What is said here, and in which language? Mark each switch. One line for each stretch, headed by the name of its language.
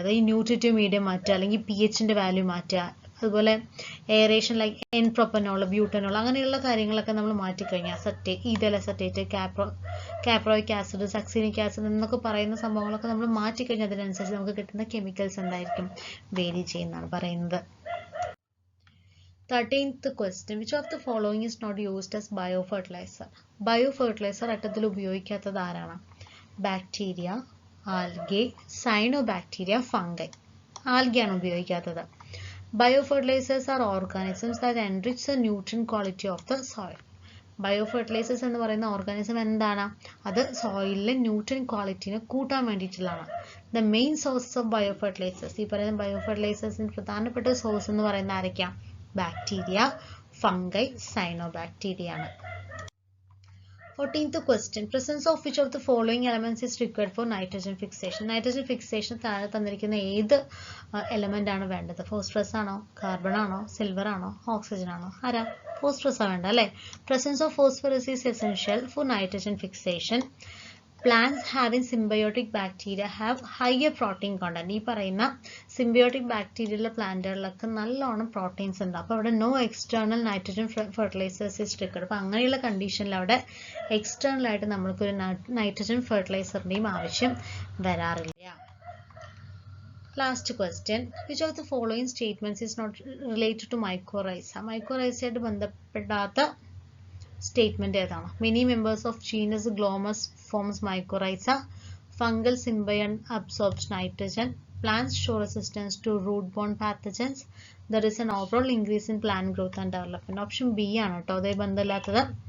Malayalam: അതായത് ഈ nutritive medium മാറ്റുക, അല്ലെങ്കിൽ പി എച്ചിൻ്റെ വാല്യൂ മാറ്റുക, അതുപോലെ aeration like an propanol, butanol, അങ്ങനെയുള്ള കാര്യങ്ങളൊക്കെ നമ്മൾ മാറ്റിക്കഴിഞ്ഞാൽ ethyl acetate, caproic acid, സക്സീനിക് acid എന്നൊക്കെ പറയുന്ന സംഭവങ്ങളൊക്കെ നമ്മൾ മാറ്റിക്കഴിഞ്ഞാൽ അതിനനുസരിച്ച് നമുക്ക് കിട്ടുന്ന കെമിക്കൽസ് എന്തായിരിക്കും? വേരി ചെയ്യുന്നതാണ് പറയുന്നത്.
English: 13th question. Which of the following is not used as biofertilizer?
Malayalam: Biofertiliser ഘട്ടത്തിൽ ഉപയോഗിക്കാത്തത് ആരാണ്? Bacteria, algae, cyanobacteria, fungi. ആൽഗയാണ് ഉപയോഗിക്കാത്തത്.
English: Biofertilizers are organisms that enrich the nutrient quality of the soil.
Malayalam: ബയോഫെർട്ടിലൈസേഴ്സ് എന്ന് പറയുന്ന ഓർഗാനിസം എന്താണ്? അത് സോയിലിലെ ന്യൂട്രിയൻ ക്വാളിറ്റിനെ കൂട്ടാൻ വേണ്ടിയിട്ടുള്ളതാണ്.
English: the main sources of biofertilizers,
Malayalam: ഈ പറയുന്ന ബയോഫെർട്ടിലൈസേഴ്സിന് പ്രധാനപ്പെട്ട സോഴ്സ് എന്ന് പറയുന്ന ആരൊക്കെയാണ്? ബാക്ടീരിയ, ഫംഗൈ, സൈനോബാക്ടീരിയ ആണ്.
English: 14th question. Presence of which of the following elements is required for nitrogen fixation?
Malayalam: Nitrogen fixation താഴെ തന്നിരിക്കുന്ന ഏത് എലമെന്റ് ആണ് വേണ്ടത്? ഫോസ്ഫറസ് ആണോ, കാർബൺ ആണോ, സിൽവർ ആണോ, ഓക്സിജൻ ആണോ? ആരാ? ഫോസ്ഫറസ് ആണ് വേണ്ട അല്ലേ?
English: Presence of phosphorus is essential for nitrogen fixation. Plants having symbiotic bacteria have higher protein content.
Malayalam: ഈ പറയുന്ന സിംബയോട്ടിക് ബാക്ടീരിയയിലെ പ്ലാന്റുകളിലൊക്കെ നല്ലോണം പ്രോട്ടീൻസ് ഉണ്ട്. അപ്പോൾ അവിടെ
English: No external nitrogen fertilizers is required.
Malayalam: അപ്പോൾ അങ്ങനെയുള്ള കണ്ടീഷനിൽ അവിടെ എക്സ്റ്റേണൽ ആയിട്ട് നമ്മൾക്കൊരു നൈട്രജൻ ഫെർട്ടിലൈസറിൻ്റെയും ആവശ്യം വരാറില്ല.
English: Last question. Which of the following statements is not related to mycorrhiza? മൈക്കോറൈസയായിട്ട് ബന്ധപ്പെടാത്ത statement ഏതാണ്? Many members of genus Glomus forms mycorrhiza. Fungal symbiont absorbs nitrogen. Plants show resistance to root-borne pathogens. There is an overall increase in plant growth and development.
Malayalam: Option B ആണ് കേട്ടോ അതേ ബന്ധമില്ലാത്തത്.